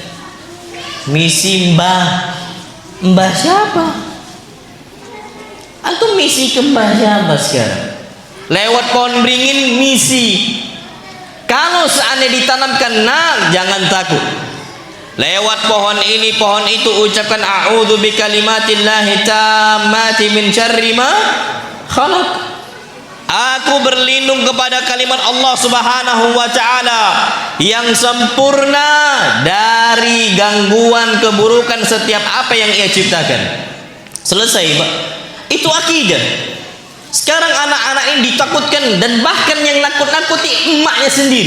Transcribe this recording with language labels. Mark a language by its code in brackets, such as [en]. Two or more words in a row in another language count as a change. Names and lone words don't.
[id] Misi mbah. Mbah siapa? Antum misi ke mbah siapa sekarang? Lewat pohon beringin misi. Kalau seandainya ditanamkan, nah, jangan takut. Lewat pohon ini, pohon itu, ucapkan [ar] أعوذ بكلمات الله التامات من شر ما خلق. [id] Aku berlindung kepada kalimat Allah [ar] سبحانه وتعالى [id] yang sempurna dari gangguan keburukan setiap apa yang ia ciptakan. Selesai, Pak. Itu akidah. Sekarang anak-anak ini ditakutkan, dan bahkan yang nakut-nakuti emaknya sendiri.